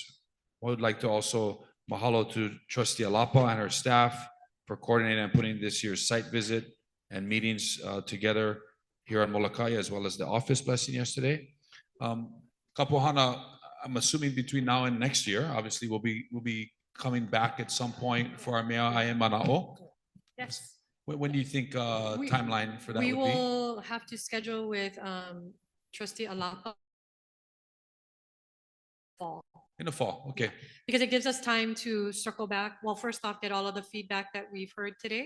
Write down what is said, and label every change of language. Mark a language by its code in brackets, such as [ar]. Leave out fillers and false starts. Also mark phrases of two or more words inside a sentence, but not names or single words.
[en] I would like to also mahalo to Trustee Alapa and her staff for coordinating and putting this year's site visit and meetings together here on Molokai, as well as the office blessing yesterday. Kapohana, I'm assuming between now and next year, obviously we'll be coming back at some point for our mea ae mana'o. Yes. When do you think timeline for that would We be? will have to schedule with Trustee Alapa fall. In the fall, okay. Because it gives us time to circle back. Well, first off, get all of the feedback that we've heard today.